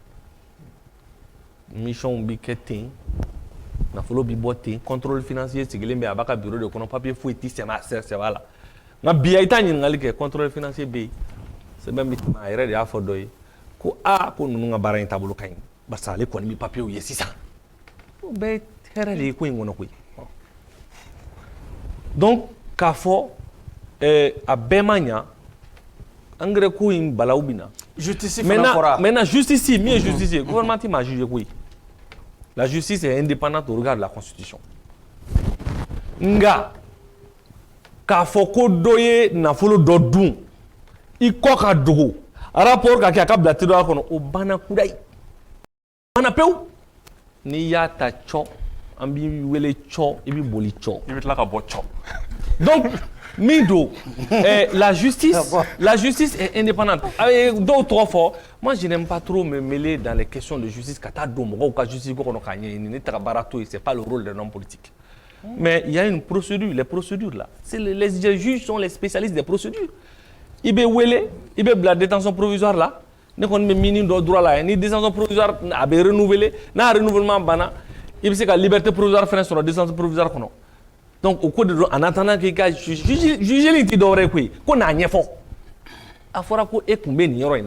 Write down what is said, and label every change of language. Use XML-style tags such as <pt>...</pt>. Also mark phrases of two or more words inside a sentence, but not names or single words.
<bm>mission bɛ kɛ ten nafolo bɛ bɔ ten</bm> <fr>contrôle financier</fr> <bm>sigilen bɛ a b'a ka bureau de kɔnɔ papier foyi tɛ sɛbɛn a la nka bi a t'a ɲininkali kɛ</bm> <fr>contrôle financier</fr> <bm>bɛ yen sɛbɛn bɛ tɛmɛ a yɛrɛ de y'a fɔ dɔ ye ko ko ninnu ka baara in taabolo ka ɲi barisa ale kɔni bɛ papier ye sisan o bɛɛ ye hɛrɛ de ye ko in kɔnɔ koyi donc k'a fɔ a bɛɛ ma ɲa engrais ko in balawu bɛ na justice fana fɔra maintenant justice min ye justice ye gouvernement ti m'a jugé koyi</bm> <fr>la justice est indépendante au regard de la constitution</fr> <bm>nga k'a fɔ ko dɔ ye nafolo dɔ dun i kɔ ka dogo rapport ka kɛ a ka bila teriya kɔnɔ o banna kudayi banna pewu n'i y'a ta cɔ an b'i wele cɔ i bɛ boli cɔ I bɛ tila ka bɔ cɔ.</bm> <fr>donc min don la justice est indépendante</fr> <bm>dɔw tɔgɔ fɔ</bm> <fr>moi je n'aime pas trop me mêler dans les questions de justice</fr> <bm>ka taa don mɔgɔw ka justice ko kɔnɔ k'a ɲɛɲini ne tɛ ka baara to yen</bm> <fr>c'est pas le rôle d'un homme politique mais il y a une procédure les procédures là c'est les juges sont les spécialistes des procédures</fr> <bm>i bɛ wele i bɛ bila</bm> <fr>détention provisoire la</fr> <bm>ne kɔni bɛ mini dɔ droit la ni</bm> <fr>détention provisoire</fr> <bm>a bɛ renouveler n'a renouvellement banna i bɛ se ka</bm> <fr>liberté provisoire</fr> <bm>fana sɔrɔ</bm> <fr>détention provisoire</fr> <bm>kɔnɔ donc o ko de don</bm> <fr>en attendant</fr> <bm>k'i ka jugeli tɛ dɔwɛrɛ ye koyi ko n'a ɲɛfɔ a fɔra ko e tun bɛ nin yɔrɔ in</bm>